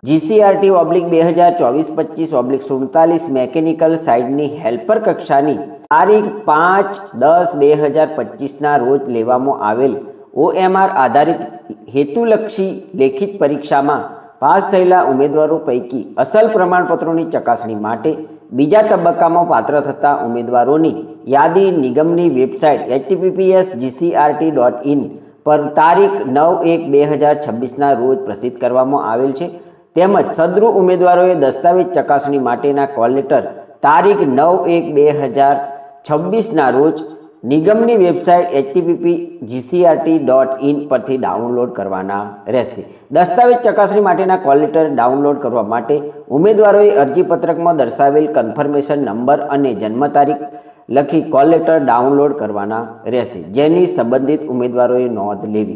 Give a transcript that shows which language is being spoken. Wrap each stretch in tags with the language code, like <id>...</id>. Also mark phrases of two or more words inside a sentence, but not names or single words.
<gu>GCRT/2024-25/47 મેકેનિકલ સાઇડની હેલ્પર કક્ષાની તારીખ 5/10/2025ના રોજ લેવામાં આવેલ OMR આધારિત હેતુલક્ષી લેખિત પરીક્ષામાં પાસ થયેલા ઉમેદવારો પૈકી અસલ પ્રમાણપત્રોની ચકાસણી માટે બીજા તબક્કામાં પાત્ર થતા ઉમેદવારોની યાદી નિગમની વેબસાઇટ https://gcrt.in પર તારીખ 9/1/2026ના રોજ પ્રસિદ્ધ કરવામાં આવેલ છે। તેમજ સદ્રુ ઉમેદવારોએ દસ્તાવેજ ચકાસણી માટેના</gu> <en>call letter</en> <gu>તારીખ 9/1/2026ના રોજ નિગમની વેબસાઇટ https://gcrt.in પરથી ડાઉનલોડ કરવાના રહેશે। દસ્તાવેજ ચકાસણી માટેના</gu> <en>call letter download</en> <gu>કરવા માટે ઉમેદવારોએ અરજીપત્રકમાં દર્શાવેલ</gu> <en>confirmation number</en> <gu>અને જન્મ તારીખ લખી</gu> <en>call letter download</en> <gu>કરવાના રહેશે, જેની સંબંધિત ઉમેદવારોએ નોંધ લેવી।</gu>